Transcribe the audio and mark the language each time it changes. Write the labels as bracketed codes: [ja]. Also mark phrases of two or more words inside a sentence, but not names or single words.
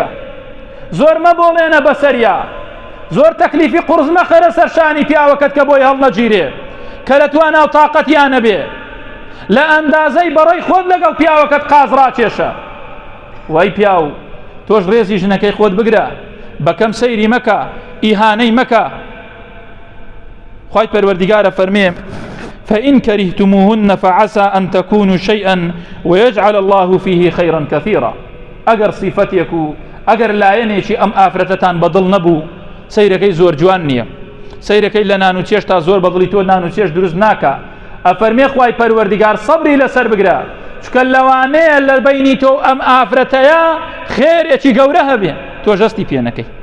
[ckb] زۆر مەبۆڵێنە بەسەریا، زۆر تەکلیفی قورس مەخەرە سەرشانی پیاوەکەت کە بۆی هەڵنەگیرێ کە لە توانە و تاقەتیانە بێ. لە ئەندازەی بەڕێی خۆت لەگەڵ پیاوەکەت قاز ڕاکێشە. وای پیاو تۆش ڕێزی ژنەکەی خۆت بگرە، بەکەم سەیری مەکە، ئیهانەی مەکە. خوای پەروەردیگارە فەرمێ [ar] فإن كرهتموهن فعسى أن تكونوا شيئا ويجعل الله فيه خيرا كثيرا. [ckb] ئەگەر صیفەتێک و ئەگەر لایەنێکی ئەم ئافرەتەتان بەدڵ نەبوو، سەیرەکەی زۆر جوان نییە، سەیرەکەی لە نان و چێشتا زۆر بەدڵی تۆ نان و چێش دروست ناکە. ئەفەرمێ خوای پەروەردیگار سەبری لەسەر بگرە، چکە لەوانەیە لە بینی تۆ ئەم ئافرەتەیە خێرێکی گەورە هەبێ، تۆ ژەستی پێ نەکەی.